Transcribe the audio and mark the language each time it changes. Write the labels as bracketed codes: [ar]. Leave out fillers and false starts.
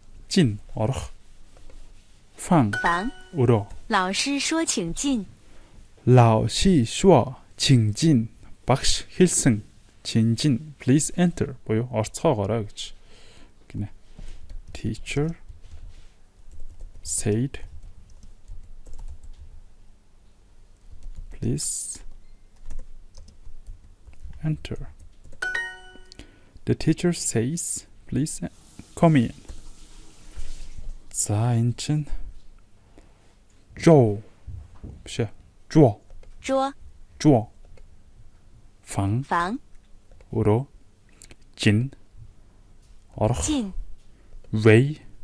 [mn] Жин орох. Фан [zh] 房 [mn] өрөө. [zh] 老师说请进 Lao Shi Shuo Qing Jin. [mn] Багш хэлсэн [zh] Qing Jin [en] please enter [mn] буюу орцгоогоорой гэж гинэ. [en] Teacher said please enter. The teacher says please come in. [mn] За энэ чинь Zhou биш ээ. [zh] Zhuo 桌 Фан 房 [mn] өрөө Jin орох [zh] 进 Wei